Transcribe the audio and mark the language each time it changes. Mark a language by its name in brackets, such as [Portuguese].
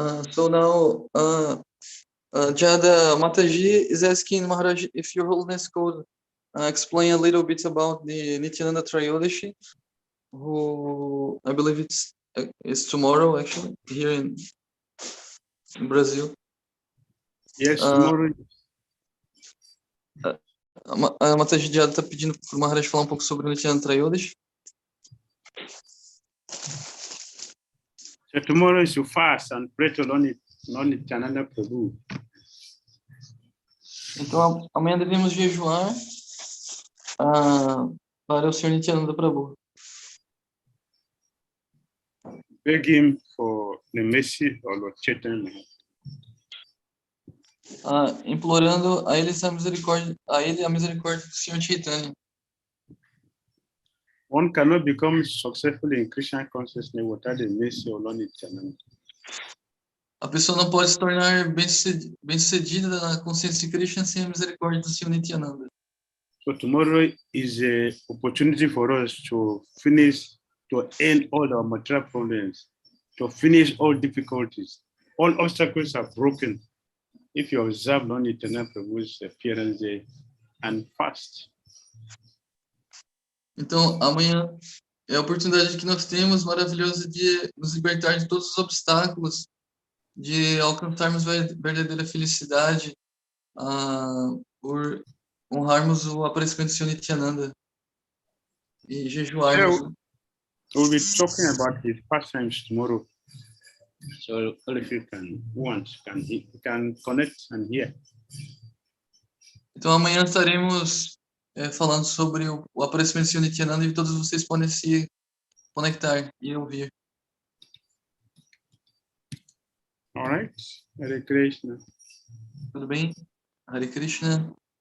[English] So now, Jada Mataji is asking Maharaj if Your Holiness could explain a little bit about the Nityananda Trayodashi, who I believe it's tomorrow, actually, here in Brazil. Yes, tomorrow. [Portuguese] A Mataji Jada está pedindo para o Maharaj falar um pouco sobre o Nityananda Trayodashi. [English] So tomorrow is to fast and pray to Lord Nityananda Prabhu. [Portuguese] Então, amanhã devemos jejuar para o Senhor Nityananda Prabhu. [English] Beg him for the mercy of Lord Chaitanya. [Portuguese] Implorando a ele a misericórdia do Senhor Chaitanya. [English] One cannot become successful in Krishna consciousness without the mercy of Lord Nityananda. [Portuguese] A pessoa não pode se tornar bem-sucedida na consciência de Krishna sem a misericórdia do Senhor Nityananda. [English] So tomorrow is an opportunity for us to end all our material problems, to finish all difficulties. All obstacles are broken if you observe Lord Nityananda Prabhu's appearance there and fast. [Portuguese] Então, amanhã é a oportunidade que nós temos maravilhosa de nos libertar de todos os obstáculos, de alcançarmos verdadeira felicidade, por honrarmos o aparecimento do Senhor Nityananda e jejuarmos. [English] We'll be talking about his pastimes tomorrow. So if you can connect and hear. [Portuguese] Então amanhã estaremos falando sobre o aparecimento do Senhor Nityananda e todos vocês podem se conectar e ouvir. [English] All right. Hare Krishna. [Portuguese] Tudo bem? Hare Krishna.